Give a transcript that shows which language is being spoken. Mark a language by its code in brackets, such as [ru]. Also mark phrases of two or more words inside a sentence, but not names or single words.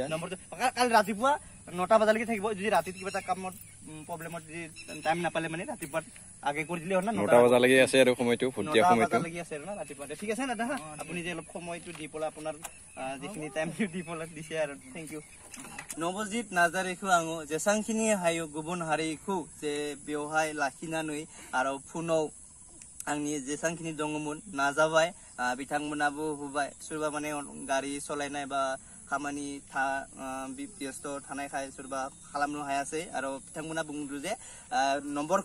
[as] নম্বৰটো কালি ৰাতিপুৱা 9টা বজালৈকে থাকিব যদি ৰাতি কিবা এটা কামত প্ৰব্লেমত যদি টাইম নাপালে মানে ৰাতিপুৱা আগে কৰি দিলে হ'ল না 9টা বজালৈকে আছে আৰু সময়টো ভোট দিয়া সময়টো লাগি আছে না ৰাতিপুৱা ঠিক আছে দাদা আপুনি যে অলপ সময়টো দি পলা আপোনাৰ যিখিনি টাইম দি পলা দিছে আৰু [en] thank you [brx] নৱজিত নাৰ্জাৰীखौ आङो जेसांखिनि हायो गुबुन हारिखौ जे बेवहाय लाखिनानै आरो फुनाव आंनि जेसांखिनि दङमोन नाजाबाय बिथांमोनाबो होबाय सोरबा माने गारि सलायनाय बा खामानि व्यस्त थानायखाय सोरबा खालामनो हायासै आरो बिथांमोना बुंदों जे नम्बरखौ